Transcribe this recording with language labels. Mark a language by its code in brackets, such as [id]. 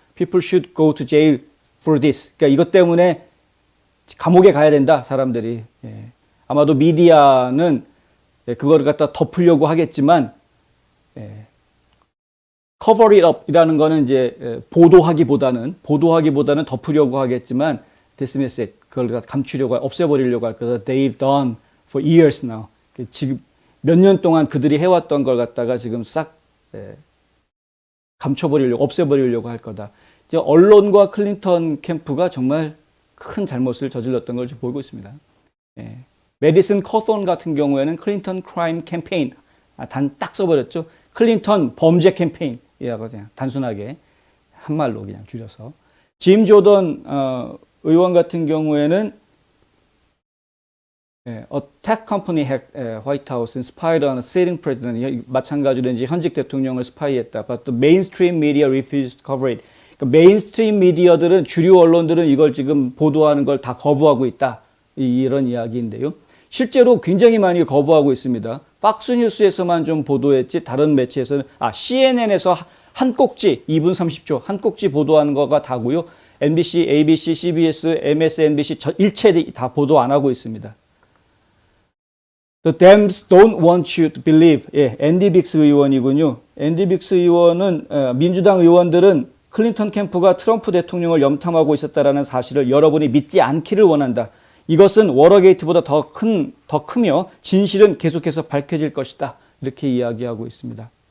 [en] People should go to jail for this. [ko] 그러니까 이것 때문에 감옥에 가야 된다, 사람들이. 아마도 미디어는 그거를 갖다 덮으려고 하겠지만, [en] cover it up [ko] 이라는 거는 이제 보도하기보다는 덮으려고 하겠지만, [en] dismiss it. [ko] 그걸 갖다 감추려고, 없애버리려고 할 거다. [en] They've done for years now. [ko] 지금 몇 년 동안 그들이 해왔던 걸 갖다가 지금 싹 감춰버리려고, 없애버리려고 할 거다. 이제 언론과 클린턴 캠프가 정말 큰 잘못을 저질렀던 걸 지금 보고 있습니다. 메디슨 커손 같은 경우에는 클린턴 크라임 캠페인, 딱 써버렸죠. 클린턴 범죄 캠페인이라고 그냥 단순하게 한 말로 그냥 줄여서. [en] 짐 조던 [ko] 의원 같은 경우에는 [en] attack company hacked White House and spied on a sitting president. [ko] 마찬가지로 이제 현직 대통령을 스파이했다. [en] But the mainstream media refused to cover it. [ko] 그러니까 메인스트림 미디어들은, 주류 언론들은 이걸 지금 보도하는 걸 다 거부하고 있다. 이런 이야기인데요. 실제로 굉장히 많이 거부하고 있습니다. 팍스뉴스에서만 좀 보도했지 다른 매체에서는, CNN에서 한 꼭지 2분 30초 한 꼭지 보도하는 거가 다고요. NBC, ABC, CBS, MSNBC 일체 다 보도 안 하고 있습니다. [en] The Dems don't want you to believe. [ko] 앤디 빅스 의원이군요. 앤디 빅스 의원은 민주당 의원들은 클린턴 캠프가 트럼프 대통령을 염탐하고 있었다라는 사실을 여러분이 믿지 않기를 원한다. 이것은 워터게이트보다 더 크며 진실은 계속해서 밝혀질 것이다. 이렇게 이야기하고 있습니다.